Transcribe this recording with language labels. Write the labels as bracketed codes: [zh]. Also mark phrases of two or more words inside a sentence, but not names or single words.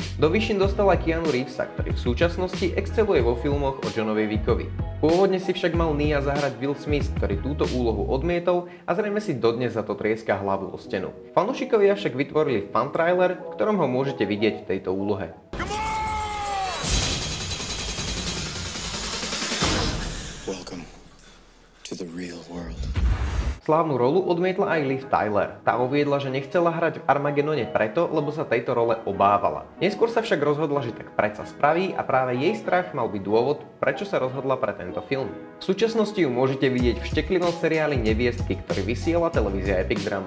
[sk] Do výšin dostal aj Keanu Reevesa, ktorý v súčasnosti exceluje vo filmoch o Johnovi Wickovi. Pôvodne si však mal Nia zahrať Will Smith, ktorý túto úlohu odmietol a zrejme si dodnes za to trieska hlavu o stenu. Fanúšikovia však vytvorili [en] fan trailer, [sk] v ktorom ho môžete vidieť v tejto úlohe. [en] Welcome to the real world. [sk] Slávnu rolu odmietla aj Liv Tyler. Tá uviedla, že nechcela hrať v Armagedone preto, lebo sa tejto role obávala. Neskôr sa však rozhodla, že tak predsa spraví a práve jej strach mal byť dôvod, prečo sa rozhodla pre tento film. V súčasnosti ju môžete vidieť v šteklivom seriáli Neviestky, ktorý vysiela televízia Epic Drama.